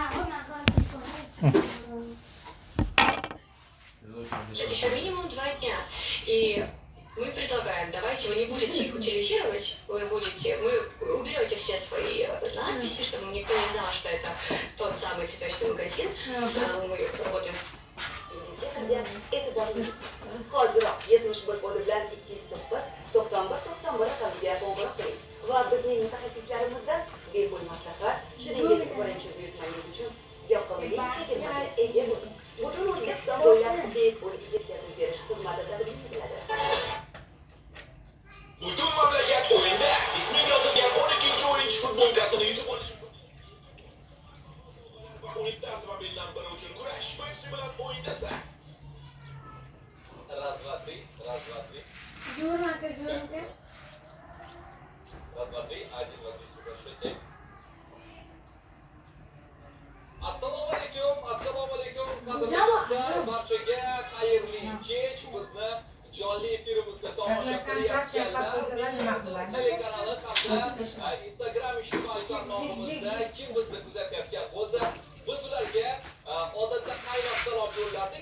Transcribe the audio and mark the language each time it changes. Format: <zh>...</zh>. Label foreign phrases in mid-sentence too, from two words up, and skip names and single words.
<ru>Еще минимум 2 дня. И мы предлагаем, давайте вы не будете их утилизировать, вы уберете все свои надписи, чтобы никто не знал, что это тот самый цветочный магазин. Мы работаем.</ru> <uz>E'tiboringiz hoziroq 71 kodi bilan 209 91 91 raqamiga qo'ng'iroq qiling va bizning mutaxassislarimizdan bepul maslahat, shuningdek birinchi buyurtmangiz uchun yoqimli chegirmaga ega bo'ling. Butun O'zbekiston bo'ylab bepul yetkazib berish xizmati taqdim etiladi. Butun mamlakat o'yinda ismi yozilgan 12 o'yinchi futbolkasini yutib olish. Unitda avtomobildan biri uchun kurash. Messi bilan o'yindasan.</uz> <ru>Раз, два, три.</ru> <uz>Jurnalga jurnalga.</uz> <ru>Раз, два, три. 1, 2, 3, 4, 5, 6.</ru> <uz>Assalomu alaykum. Qadrli barchaga xayrli kech. Bizni jonli efirimizda tomosha qilayotganlar telekanali hamda Instagram ijtimoiy tarmog'imizda kim bizni kuzatyapgan bo'lsa, biz ularga odatda qaynoq salom yo'llardik.</uz>